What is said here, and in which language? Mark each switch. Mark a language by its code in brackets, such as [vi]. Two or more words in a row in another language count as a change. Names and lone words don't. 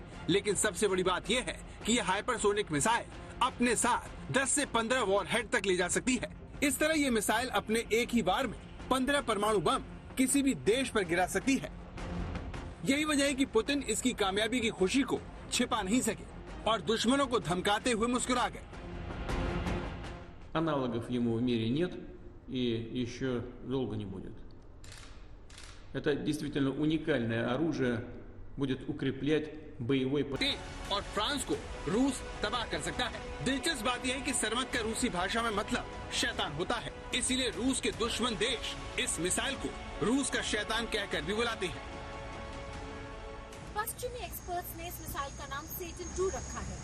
[hi] लेकिन सबसे बड़ी बात यह है कि यह [en] hypersonic missile [hi] अपने साथ 10 से 15 वॉरहेड तक ले जा सकती है। इस तरह ये मिसाइल अपने एक ही बार में 15 परमाणु बम किसी भी देश पर गिरा सकती है। यही वजह है कि पुतिन इसकी कामयाबी की खुशी को छिपा नहीं सके और दुश्मनों को धमकाते हुए मुस्कुरा गए। [ru] Аналогов ему в мире нет и еще долго не будет. Это действительно уникальное оружие, будет укреплять боевой [hi] потенциал और फ्रांस को रूस तबाह कर सकता है। दिलचस्प बात यह है कि सरमत का रूसी भाषा में मतलब शैतान होता है, इसीलिए रूस के दुश्मन देश इस मिसाइल को रूस का शैतान कहकर भी बुलाते हैं। पश्चिमी एक्सपर्ट्स ने इस मिसाइल का नाम सेटन 2 रखा है।